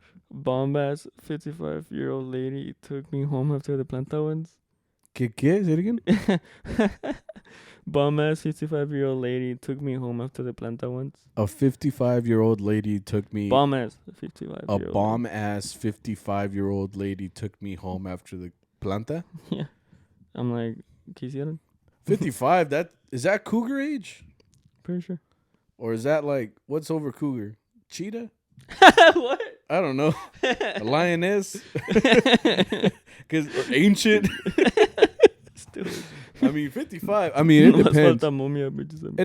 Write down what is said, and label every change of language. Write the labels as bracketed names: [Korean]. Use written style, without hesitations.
[English] Bomb ass 55-year-old lady took me home after the planta ones. [Spanish] ¿Qué? [English] Say it again. Bomb ass 55-year-old lady took me home after the planta ones. A 55-year-old lady took me. Bomb ass 55. A bomb ass 55-year-old lady took me home after the planta. Yeah, I'm like, [Spanish] ¿qué hicieron? [English] 55. Is that cougar age? Pretty sure. Or is that like what's over cougar? Cheetah? What? I don't know. A lioness? Because ancient. Still. I mean, 55. I mean, it depends. It